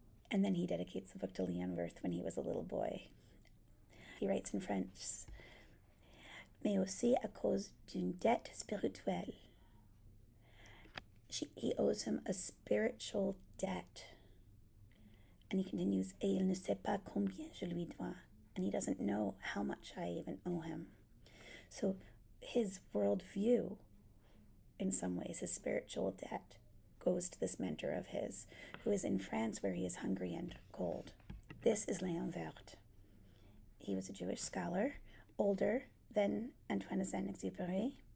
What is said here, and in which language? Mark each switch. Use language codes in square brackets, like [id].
[en] And then he dedicates the book to Leon Werth when he was a little boy. He writes in French, [fr] mais aussi à cause d'une dette spirituelle. [en] He owes him a spiritual debt. And he continues, [fr] et il ne sait pas combien je lui dois. [en] And he doesn't know how much I even owe him. So his worldview, in some ways, his spiritual debt, goes to this mentor of his, who is in France where he is hungry and cold. This is Leon Werth. He was a Jewish scholar, older than Antoine de Saint-Exupéry.